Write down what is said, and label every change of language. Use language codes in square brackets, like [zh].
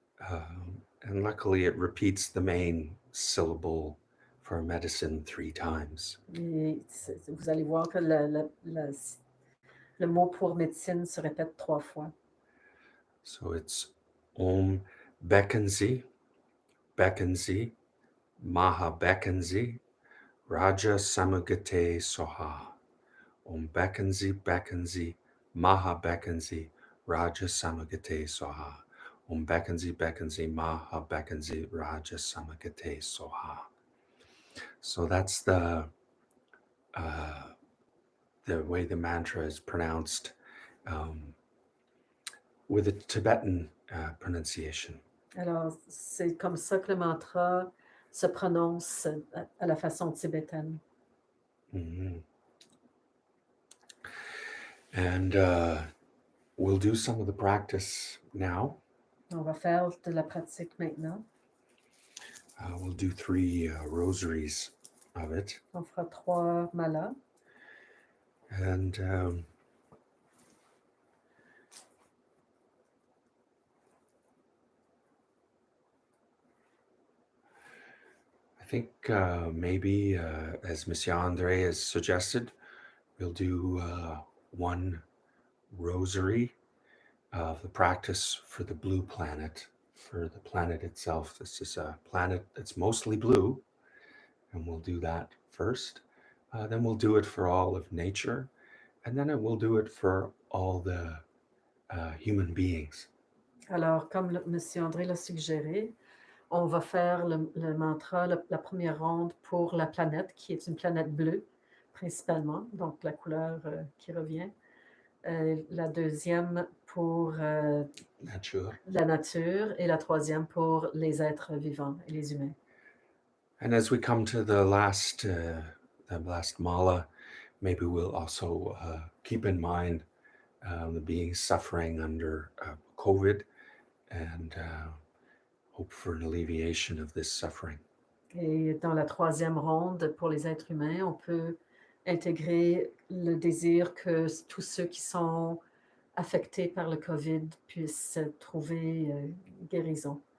[en] And luckily, it repeats the main syllable for medicine 3 times. [fr] Et vous allez voir que le mot pour médecine se répète 3 fois. [en] So it's [sa] Om Bekanzi, Bekanzi, Maha Bekanzi, Raja Samagate Soha. Om Bekanzi, Bekanzi, Maha Bekanzi, Raja Samagate Soha. Om Bekanzi, Bekanzi, Maha Bekanzi, Raja Samagate Soha. [en] So that's the way the mantra is pronounced with a Tibetan pronunciation. [fr] Alors, c'est comme ça que le mantra se prononce à la façon tibétaine. Mm-hmm. [en] And we'll do some of the practice now. [fr] On va faire de la pratique maintenant. [en] We'll do 3 rosaries of it. [fr] On fera 3 malas. [en] And I think maybe, as Monsieur Andre has suggested, we'll do 1 rosary of the practice for the blue planet, for the planet itself. This is a planet that's mostly blue, and we'll do that first. Then we'll do it for all of nature, and then we'll do it for all the human beings. [fr] Alors, comme M. André l'a suggéré, on va faire le mantra, la première ronde pour la planète, qui est une planète bleue, principalement, donc la couleur qui revient. La deuxième pour la nature, et la troisième pour les êtres vivants et les humains. [en] And as we come to the last mala, maybe we'll also keep in mind the beings suffering under COVID and hope for an alleviation of this suffering. [fr] Et dans la troisième ronde, pour les êtres humains, on peut intégrer le désir que tous ceux qui sont affectés par le COVID puissent trouver guérison.